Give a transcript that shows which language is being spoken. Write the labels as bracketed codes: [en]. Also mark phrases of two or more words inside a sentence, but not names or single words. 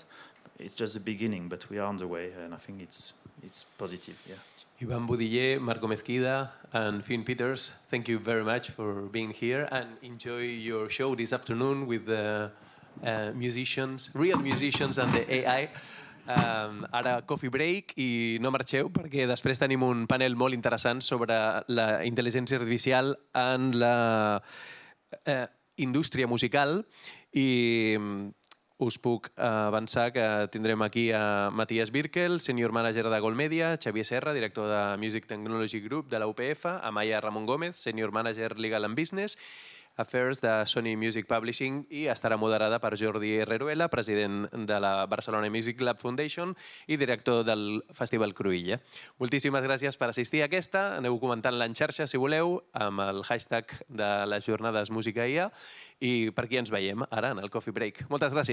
[en] It's just the beginning, but we are on the way, and I think it's positive, yeah. Yvan Boudillet, Marco Mezquida, and Finn Peters, thank you very much for being here, and enjoy your show this afternoon with the musicians, real musicians and the AI. [ca] Ara [en] coffee break [ca] i no marxeu perquè després tenim un panel molt interessant sobre la intel·ligència artificial en la indústria musical i us puc avançar que tindrem aquí a Matías Birkel, [en] Senior Manager [ca] de Gold Media, Xavier Serra, director de Music Technology Group de la UPF, Amaya Ramon Gómez, [en] Senior Manager Legal and Business Affairs [ca] de Sony Music Publishing i estarà moderada per Jordi Herreruela, president de la Barcelona Music Lab Foundation i director del Festival Cruïlla. Moltíssimes gràcies per assistir a aquesta. Aneu comentant-la en xarxa, si voleu, amb el hashtag de les jornades Música IA i per aquí ens veiem ara en el [en] Coffee Break.